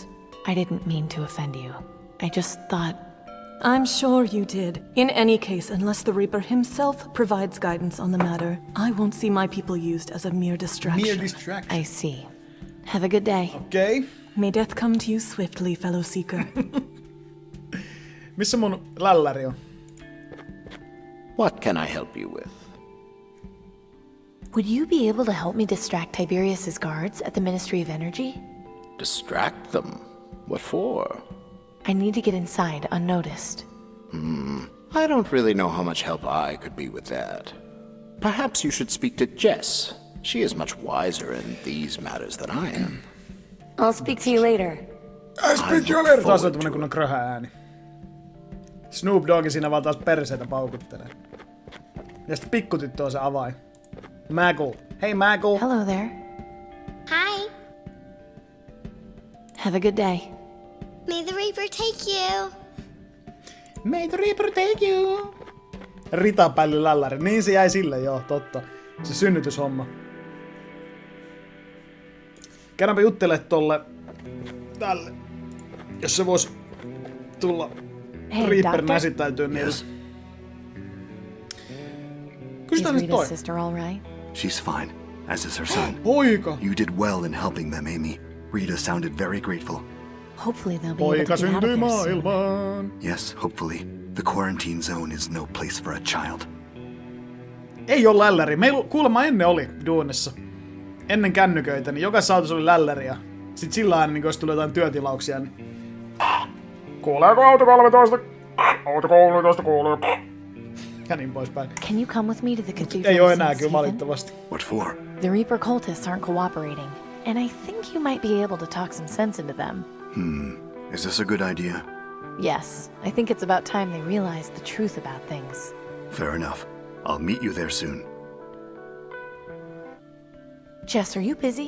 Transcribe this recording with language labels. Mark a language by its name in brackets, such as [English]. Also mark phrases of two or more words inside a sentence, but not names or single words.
[English] I didn't mean to offend you. I just thought... I'm sure you did. In any case, unless the Reaper himself provides guidance on the matter, I won't see my people used as a mere distraction. Mere distraction. I see. Have a good day. [Finnish] Okei. [English] May death come to you swiftly, fellow seeker. [Finnish] Missä mun lälläri on? [English] What can I help you with? Would you be able to help me distract Tiberius's guards at the Ministry of Energy? Distract them? What for? I need to get inside unnoticed. I don't really know how much help I could be with that. Perhaps you should speak to Jess. She is much wiser in these matters than I am. I'll speak to you later. [Finnish] Taas on tämmönen kunnon kröhä ääni. Snoop Dogg siinä vaan taas perseitä paukuttelee. Ja sitten pikkutyttö on se avain. [English] Maggle. Hey Maggle. Hello there. Hi. Have a good day. May the Reaper take you. May the Reaper take you. [Finnish] Ritapälli lälläri. Niin se jäi sille, joo, totta. Se synnytyshomma. Käydäänpä juttele tolle... Tälle. Jos se vois tulla [English] Hey, [Finnish] Reaperin [English] doctor. [Finnish] esittäytyy niille. [English] Yes, [Finnish] Kysytään [English] Is [Finnish] nyt [English] Rita's [Finnish] toi. [English] sister all right? she's fine, as is her son. [Finnish] Poika. [English] You did well in helping them, Amy. Rita sounded very grateful. Hopefully they'll be able [Finnish] Poika [English] to get out of [Finnish] syntyi [English] here soon. [Finnish] maailmaan. [English] Yes, hopefully. The quarantine zone is no place for a child. [Finnish] Ei oo lälläri. Meillä kuulemma ennen oli duunissa. Ennen kännyköitä, niin jokaisessa autossa oli lälläri. Ja sit sillä aina, niin jos tuli jotain työtilauksia, niin... Kuuleeko auto 13? Auto 13 kuuluu. Ja niin poispäin. [English] Can you come with me to the cathedral? [Finnish] Ei oo [English] of [Finnish] enää [English] St. [Finnish] kyllä [English] Stephen? [Finnish] valitettavasti. [English] What for? The Reaper cultists aren't cooperating, and I think you might be able to talk some sense into them. Is this a good idea? Yes, I think it's about time they realized the truth about things. Fair enough. I'll meet you there soon. Jess, are you busy?